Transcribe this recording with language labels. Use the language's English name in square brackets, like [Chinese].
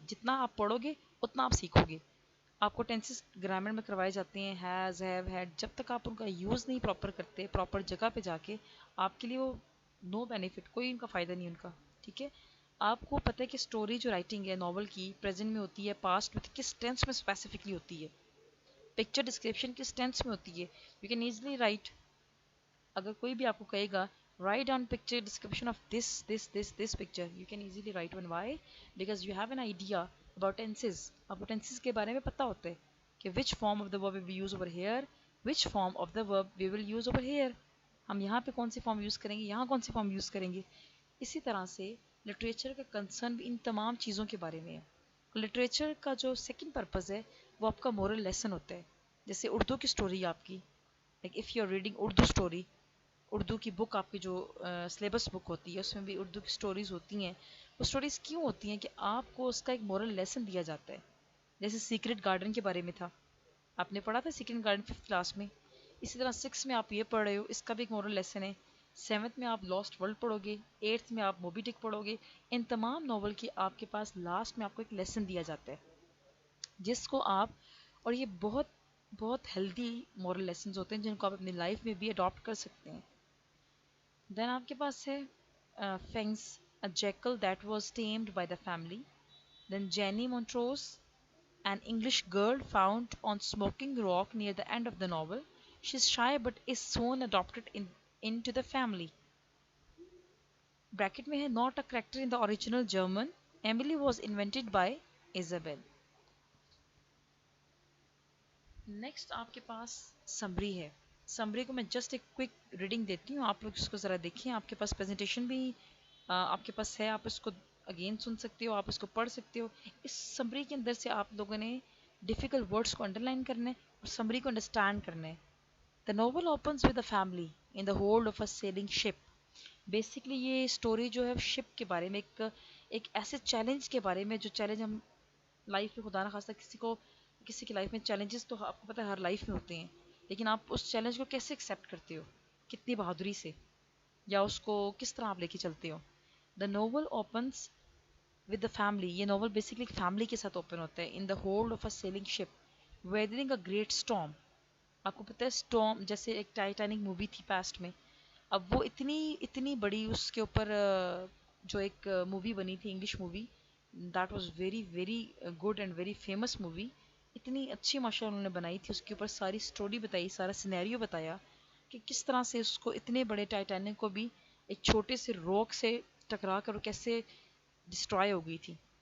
[Urdu] جتنا آپ پڑھو گے اتنا آپ سیکھو گے. آپ کو ٹینسز گرامر میں کروائے جاتے ہیں, ہیز, ہیو, ہیڈ, جب تک آپ ان کا یوز نہیں پراپر کرتے پراپر جگہ پہ جا کے آپ کے لیے وہ نو بینیفٹ, کوئی ان کا فائدہ نہیں ان کا. ٹھیک ہے, آپ کو پتہ ہے کہ اسٹوری جو رائٹنگ ہے ناول کی پریزنٹ میں ہوتی ہے, پاسٹ میں کس ٹینس میں اسپیسیفکلی ہوتی ہے, پکچر ڈسکرپشن کس ٹینس میں ہوتی ہے. [English] you can easily write, [Urdu] اگر کوئی بھی آپ کو کہے گا [English] write down picture description of this picture, you can easily write one. Why? Because you have an idea about tenses. [Urdu] آپ کو tenses کے بارے میں پتہ ہوتا ہے کہ [English] which form of the verb we will use over here, which form of the verb we will use over here. [Urdu] ہم یہاں پہ کون سی فارم یوز کریں گے, یہاں کون سی فارم یوز کریں گے. اسی طرح سے لٹریچر کا کنسرن بھی ان تمام چیزوں کے بارے میں ہے. لٹریچر کا جو سیکنڈ پرپز ہے وہ آپ کا مورل لیسن ہوتا ہے. جیسے اردو کی سٹوری آپ کی, [English] like if you are reading [Urdu] Urdu story, Urdu کی بک آپ کی جو سلیبس بک ہوتی ہے اس میں بھی اردو کی سٹوریز ہوتی ہیں. وہ سٹوریز کیوں ہوتی ہیں کہ آپ کو اس کا ایک مورل لیسن دیا جاتا ہے. جیسے سیکرٹ گارڈن کے بارے میں تھا, آپ نے پڑھا تھا سیکرٹ گارڈن 5th کلاس میں. اسی طرح 6 میں آپ یہ پڑھ رہے ہو, اس کا بھی ایک مورل لیسن ہے. 7th میں آپ لاسٹ ورلڈ پڑھو گے, 8th میں آپ موبی ڈک پڑھو گے. ان تمام ناول کی آپ کے پاس لاسٹ میں آپ کو ایک لیسن دیا جاتا ہے جس کو آپ, اور یہ بہت بہت ہیلدی مورل لیسنز ہوتے ہیں جن کو آپ اپنی لائف میں بھی اڈاپٹ کر سکتے ہیں. دین آپ کے پاس ہے [English] Fangs, a jackal that was tamed by the family. Then Jenny Montrose, an English girl found on Smoking Rock near the end of the novel. She's shy but is soon adopted into the family. Bracket [Urdu] میں ہے [English] not a character in the original German. Emily was invented by Isabel. [Urdu] Next آپ کے پاس summary ہے. Summary کو میں just ایک quick reading دیتی ہوں, آپ لوگ اس کو ذرا دیکھیں. آپ کے پاس پریزنٹیشن بھی آپ کے پاس ہے, آپ اس کو اگین سن سکتے ہو, آپ اس کو پڑھ سکتے ہو. اس سمری کے اندر سے آپ لوگوں نے ڈیفیکلٹ ورڈس کو انڈر لائن کرنا ہے اور سمری کو انڈرسٹینڈ کرنا ہے. [English] The novel opens with a family in the hold of a sailing ship. [Urdu] Basically یہ اسٹوری جو ہے شپ کے بارے میں, ایک ایک ایسے چیلنج کے بارے میں جو چیلنج ہم لائف میں خدا نہ خواستہ کسی کی لائف میں چیلنجز تو آپ کو پتہ ہے ہر لائف میں ہوتے ہیں، لیکن آپ اس چیلنج کو کیسے ایکسیپٹ کرتے ہو، کتنی بہادری سے، یا اس کو کس طرح آپ لے کے چلتے ہو. [English] The novel opens with the family. [Urdu] یہ ناول بیسکلی فیملی کے ساتھ اوپن ہوتا ہے. [English] In the hold of a sailing ship weathering a great storm. [Urdu] آپ کو پتہ ہے اسٹارم جیسے ایک ٹائٹینک مووی تھی پاسٹ میں، اب وہ اتنی بڑی اس کے اوپر جو ایک مووی بنی تھی English movie, [English] That was very very good and very famous movie. [Urdu] اتنی اچھی ماشاء اللہ انہوں نے بنائی تھی، اس کے اوپر ساری اسٹوری بتائی، سارا سینیریو بتایا کہ کس طرح سے اس کو اتنے بڑے ٹائٹینک کو بھی ایک چھوٹے سے روک سے ٹکرا کر کیسے ڈسٹرائے ہو گئی تھی.